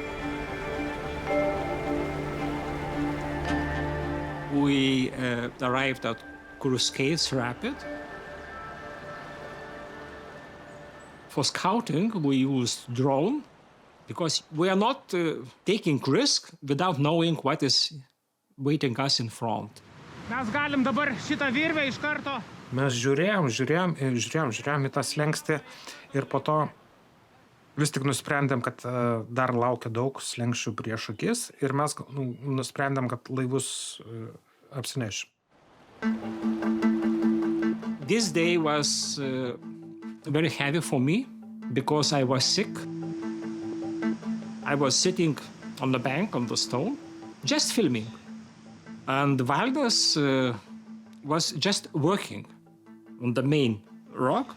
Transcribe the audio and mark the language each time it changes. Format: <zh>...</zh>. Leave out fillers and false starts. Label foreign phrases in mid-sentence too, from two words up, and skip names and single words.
<en>We arrived at Cascades Rapid. For scouting, we used drone because we are not taking risk without knowing what is waiting us in front.</en> <lt>Mes žiūrėjom į tą slenkstį ir po to vis tik nusprendėm, kad dar laukia daug slenkščių prieš akis ir mes nusprendėm, kad laivus apsinešim.</lt> <en>This day was very heavy for me because I was sick. I was sitting on the bank, on the stone, just filming. And Valdas was just working on the main rock.</en>